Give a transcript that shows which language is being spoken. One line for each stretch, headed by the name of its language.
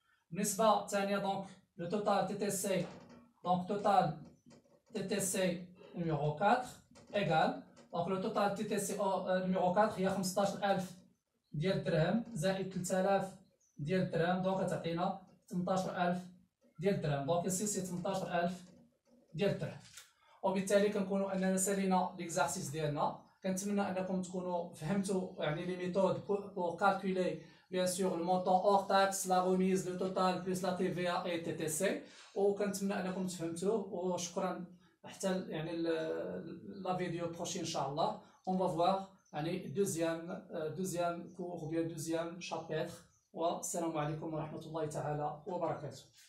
Arabic: بالنسبة الثانية دونك لو توتال TTC دونك توتال TTC
French: numéro 4 égal
Arabic: دونك لو توتال TTC numéro 4 هي 15000 ديال الدرهم زائد 3000 ديال الدرهم دونك غتعطينا 18000 ديال الدرهم دونك
French: ici c'est
Arabic: 18000 ديال الدرهم. وبالتالي كنكونوا اننا سالينا ليكزارسيس ديالنا. كنتمنى انكم تكونوا فهمتوا يعني لي ميثود
French: pour calculer bien sûr le montant hors taxe, la remise, le total plus la TVA et TTC
Arabic: وكنتمنى انكم تفهمتوه وشكرا. حتى يعني لا فيديو بروشين ان شاء الله
French: on va voir
Arabic: يعني
French: deuxième cours ou bien deuxième chapitre
Arabic: والسلام عليكم ورحمة الله تعالى وبركاته.